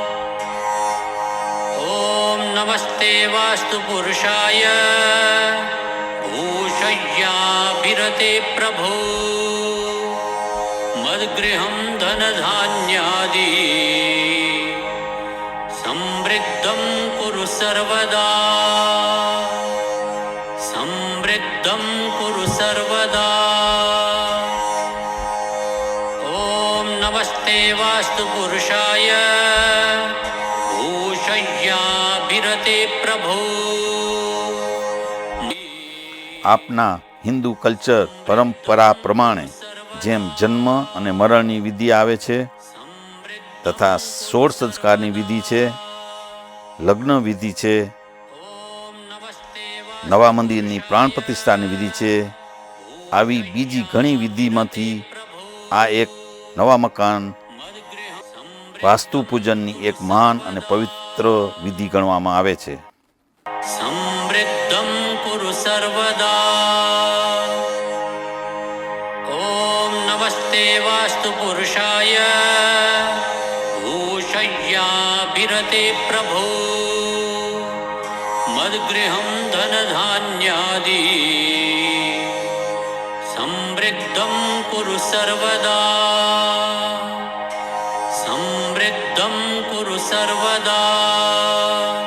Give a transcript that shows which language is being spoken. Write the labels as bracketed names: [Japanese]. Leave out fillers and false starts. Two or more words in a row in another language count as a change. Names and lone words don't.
[Sanskrit] ओम नमस्ते वास्तु पुरुषाय भूषय्याभिरते प्रभो मद्गृहं धनधान्यादि समृद्धं कुरु सर्वदा समृद्धं कुरु सर्वदा. ओम नमस्ते वास्तु पुरुषाय भूषय्याभिरते प्रभो. [Gujarati] આપના હિન્દુ કલ્ચર પરંપરા પ્રમાણે જેમ જન્મ અને મરણની વિધિ આવે છે તથા 16 સંસ્કારની વિધિ છે, લગ્ન વિધિ છે, નવા મંદિરની પ્રાણ પ્રતિષ્ઠાની વિધિ છે, આવી બીજી ઘણી વિધિમાંથી આ એક નવા મકાન વાસ્તુ પૂજનની એક મહાન અને પવિત્ર વિધિ ગણવામાં આવે છે. [Sanskrit] समृद्धं कुरु सर्वदा. ओम नमस्ते वास्तु पुरुषाय भूषय्याभिरते प्रभो मद्गृहं धनधान्यादि समृद्धं कुरु सर्वदा समृद्धं कुरु सर्वदा.